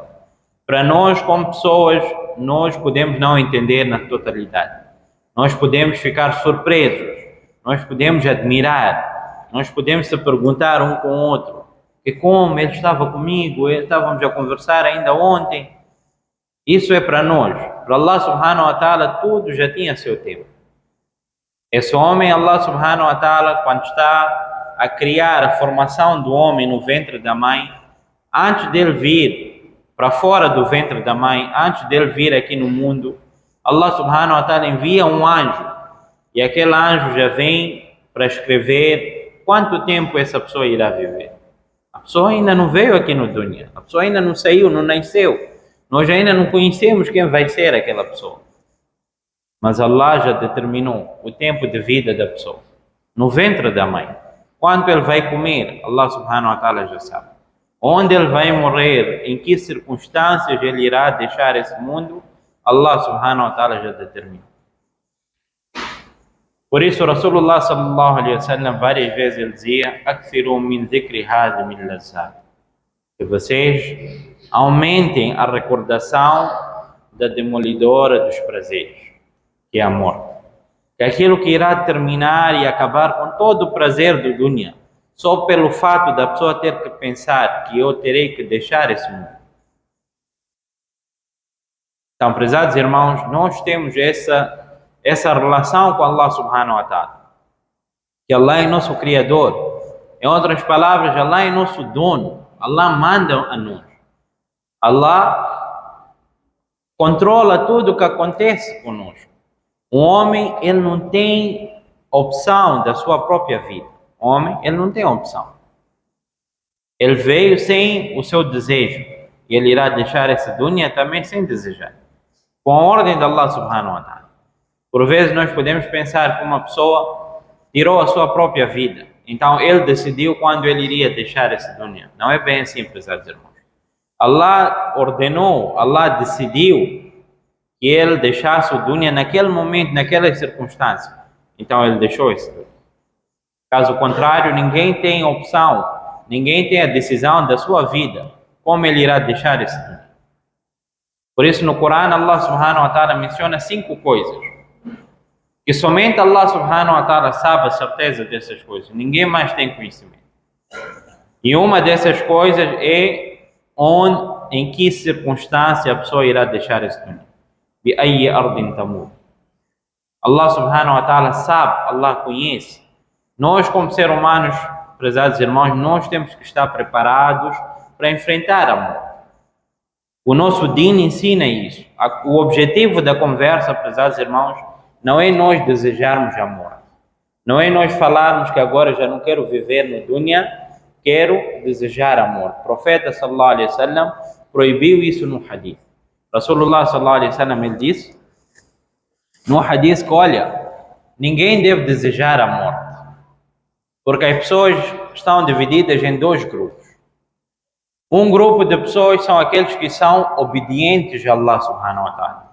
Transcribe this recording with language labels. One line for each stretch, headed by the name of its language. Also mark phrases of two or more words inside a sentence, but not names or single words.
Portuguese: Para nós, como pessoas, nós podemos não entender na totalidade. Nós podemos ficar surpresos. Nós podemos admirar. Nós podemos se perguntar um com o outro. E como ele estava comigo, estávamos a conversar ainda ontem. Isso é para nós. Para Allah
Arabic: سبحانه وتعالى
Portuguese: tudo já tinha seu tempo. Esse homem,
Arabic: الله سبحانه وتعالى,
Portuguese: quando está a criar a formação do homem no ventre da mãe, antes dele vir para fora do ventre da mãe, antes dele vir aqui no mundo, Allah
Arabic: سبحانه وتعالى
Portuguese: envia um anjo. E aquele anjo já vem para escrever quanto tempo essa pessoa irá viver. A pessoa ainda não veio aqui no dunya. A pessoa ainda não saiu, não nasceu. Nós ainda não conhecemos quem vai ser aquela pessoa. Mas Allah já determinou o tempo de vida da pessoa. No ventre da mãe. Quanto ele vai comer,
Arabic: الله سبحانه وتعالى
Portuguese: já sabe. Onde ele vai morrer, em que circunstâncias ele irá deixar esse mundo,
Arabic: الله سبحانه وتعالى
Portuguese: já determinou. Por isso,
Arabic: رسول الله صلى الله عليه وسلم,
Portuguese: várias vezes ele dizia:
Arabic: "أكثروا من ذكر هاذي من لذات."
Portuguese: Que vocês aumentem a recordação da demolidora dos prazeres, que é a morte. Que é aquilo que irá terminar e acabar com todo o prazer do dunya. só pelo fato da pessoa ter que pensar que eu terei que deixar esse mundo. Então, prezados irmãos, nós temos essa relação com Allah
Arabic: سبحانه وتعالى,
Portuguese: que Allah é nosso Criador. Em outras palavras, Allah é nosso dono. Allah manda a nós. Allah controla tudo o que acontece conosco. O homem, ele não tem opção da sua própria vida. O homem, ele não tem opção. Ele veio sem o seu desejo. E ele irá deixar essa dunya também sem desejar, com a ordem de Allah
Arabic: سبحانه وتعالى.
Portuguese: Por vezes nós podemos pensar que uma pessoa tirou a sua própria vida, então ele decidiu quando ele iria deixar essa dunya. Não é bem assim, prezados irmãos. Allah ordenou, Allah decidiu que ele deixasse o dunya naquele momento, naquela circunstância. Então ele deixou esse dunya. Caso contrário, ninguém tem opção, ninguém tem a decisão da sua vida, como ele irá deixar esse dunya. Por isso no Corão Allah
Arabic: سبحانه وتعالى
Portuguese: menciona 5 coisas, que somente Allah
Arabic: سبحانه وتعالى
Portuguese: sabe a certeza dessas coisas, ninguém mais tem conhecimento. E uma dessas coisas é em que circunstância a pessoa irá deixar esse dunya.
Arabic: بأي أرض تموت. الله سبحانه وتعالى
Portuguese: sabe, Allah conhece. Nós como seres humanos, prezados irmãos, nós temos que estar preparados para enfrentar a morte. O nosso Din ensina isso. O objetivo da conversa, prezados irmãos, não é nós desejarmos a morte. Não é nós falarmos que agora já não quero viver no dunya, quero desejar a morte. O profeta
Arabic: صلى الله عليه وسلم
Portuguese: proibiu isso no hadith.
Arabic: رسول الله صلى الله عليه وسلم
Portuguese: ele disse no hadith que, olha, ninguém deve desejar a morte, porque as pessoas estão divididas em 2 grupos. Um grupo de pessoas são aqueles que são obedientes a Allah
Arabic: سبحانه وتعالى.